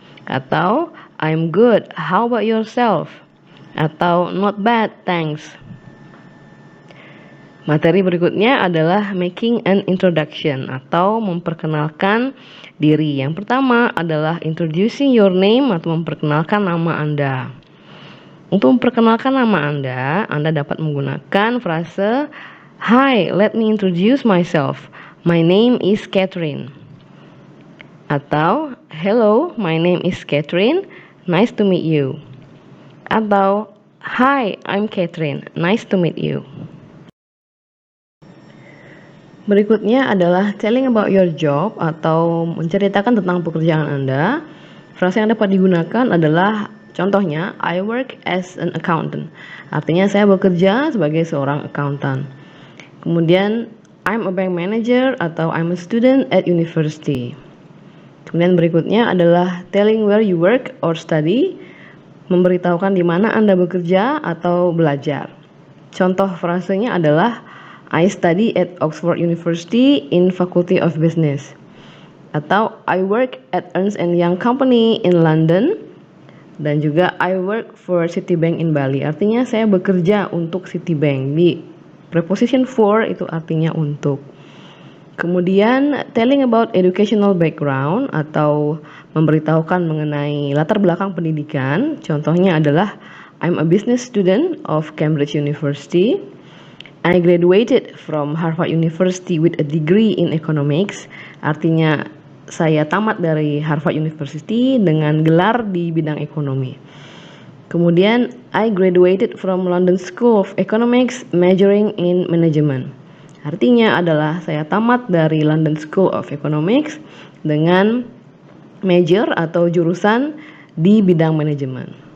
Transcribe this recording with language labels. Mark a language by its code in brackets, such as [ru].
[en] Atau I'm good, how about yourself? Atau not bad, thanks. [id] Materi berikutnya adalah [en] making an introduction [id] atau memperkenalkan diri. Yang pertama adalah [en] introducing your name [id] atau memperkenalkan nama Anda. Untuk memperkenalkan nama Anda dapat menggunakan frase [en] Hi, let me introduce myself. My name is Catherine. Atau hello, my name is Catherine. Nice to meet you. Atau hi, I'm Catherine. Nice to meet you. [id] Berikutnya adalah [en] telling about your job [id] atau menceritakan tentang pekerjaan Anda. Frasa yang dapat digunakan adalah contohnya [en] I work as an accountant. [id] Artinya saya bekerja sebagai seorang accountant. Kemudian [en] I'm a bank manager [id] atau [en] I'm a student at university. [id] Kemudian berikutnya adalah [en] telling where you work or study, [id] memberitahukan di mana Anda bekerja atau belajar. Contoh frasenya adalah [en] I study at Oxford University in Faculty of Business. Atau I work at Ernst & Young Company in London. [id] Dan juga [en] I work for Citibank in Bali. [id] Artinya saya bekerja untuk Citibank. Di preposition for itu artinya untuk. Kemudian [en] telling about educational background [id] atau memberitahukan mengenai latar belakang pendidikan. Contohnya adalah [en] I'm a business student of Cambridge University. I graduated from Harvard University with a degree in economics. [id] Artinya saya tamat dari Harvard University dengan gelar di bidang ekonomi. Kemudian [en] I graduated from London School of Economics majoring in management. [id] Artinya adalah saya tamat dari London School of Economics dengan major atau jurusan di bidang manajemen.